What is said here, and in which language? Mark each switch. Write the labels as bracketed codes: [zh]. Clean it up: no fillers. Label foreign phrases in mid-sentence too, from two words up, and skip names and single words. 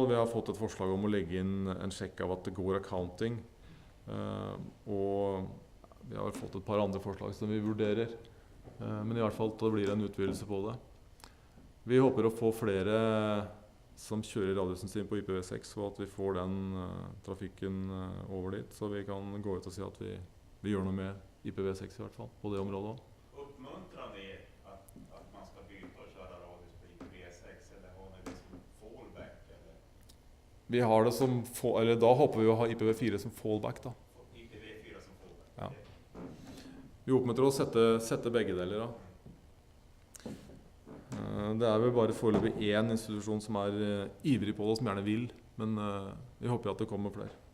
[no] Vi har fått et forslag om å legge inn en sjekk av at det går accounting, og vi har fått et par andre forslag som vi vurderer, men i hvert fall det blir en utvidelse på det. Vi håper å få flere som kjører radiusen sin på IPv6, og at vi får den trafikken over dit, så vi kan gå ut og si at vi gjør noe med IPv6 i hvert fall, på det området. [sv] Uppmuntrar ni att man ska byta och köra radius på IPv6, eller har ni det som fallback? Eller? [no] Vi har det som, eller da håper vi å ha IPv4 som fallback da. [sv] IPv4 som fallback? Ja. [no] Vi oppmuntrer å sette begge deler da. Det er vel bare foreløpig én institusjon som er ivrig på det, som gjerne vil, men vi håper at det kommer flere.